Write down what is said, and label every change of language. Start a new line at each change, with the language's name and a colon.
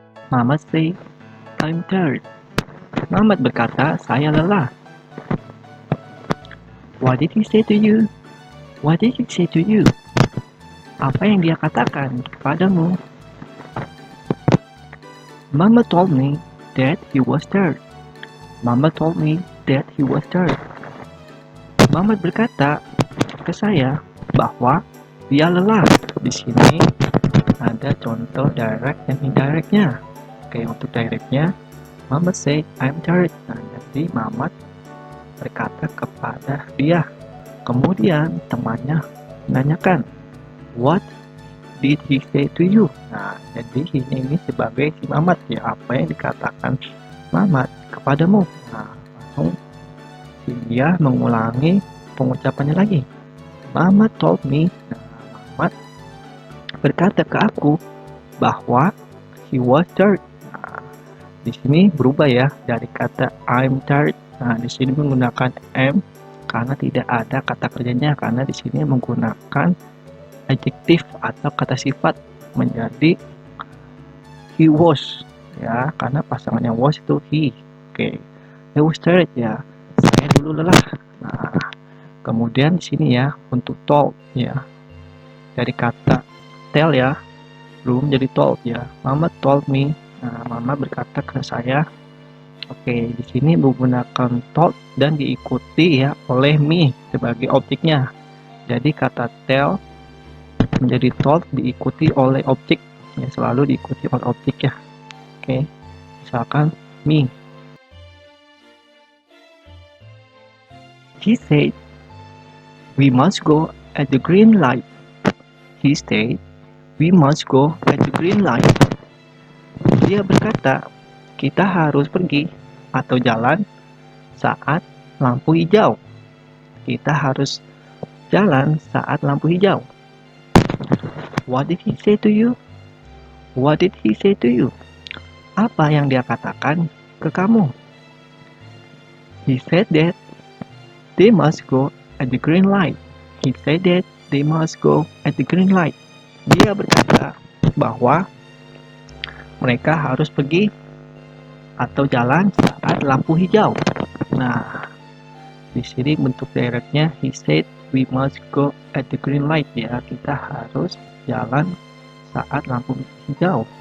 English: Mamat say, I'm tired.
Indonesian: Mamat berkata, saya lelah.
English: What did he say to you? What did he say to you?
Indonesian: Apa yang dia katakan kepadamu?
English: Mama told me that he was tired. Mama told me that he was tired.
Indonesian: Mamat berkata ke saya bahwa dia lelah. Di sini ada contoh direct dan indirectnya. Oke, untuk directnya,
English: Mamat say I'm tired.
Indonesian: Nah, jadi Mamat berkata kepada dia. Kemudian temannya menanyakan,
English: what did he say to you?
Indonesian: Nah, jadi ini sebagai si Mamat ya, apa yang dikatakan Mamat kepadamu. Nah, langsung si dia mengulangi pengucapannya lagi.
English: Mamat told me.
Indonesian: Nah, Mamat berkata ke aku bahwa
English: he was tired.
Indonesian: Nah, di sini berubah ya dari kata
English: I'm tired.
Indonesian: Nah, di sini menggunakan am karena tidak ada kata kerjanya, karena di sini menggunakan adjektif atau kata sifat menjadi he was ya, karena pasangannya was itu he. Oke,
English: he was tired
Indonesian: ya, saya dulu lelah. Nah, kemudian di sini ya untuk told ya, dari kata tell ya, belum jadi told ya.
English: Mama told me.
Indonesian: Nah, Mama berkata ke saya. Oke, di sini menggunakan told dan diikuti ya oleh me sebagai objeknya. Jadi kata tell menjadi told diikuti oleh objek ya, selalu diikuti oleh objek ya. Oke, misalkan me.
English: He said we must go at the green light. He said we must go at the green light.
Indonesian: Dia berkata kita harus pergi atau jalan saat lampu hijau. Kita harus jalan saat lampu hijau.
English: What did he say to you? What did he say to you?
Indonesian: Apa yang dia katakan ke kamu?
English: He said that they must go at the green light. He said that they must go at the green light.
Indonesian: Dia berkata bahwa mereka harus pergi atau jalan saat lampu hijau. Nah, di sini bentuk directnya
English: he said we must go at the green light
Indonesian: ya, kita harus jalan saat lampu hijau.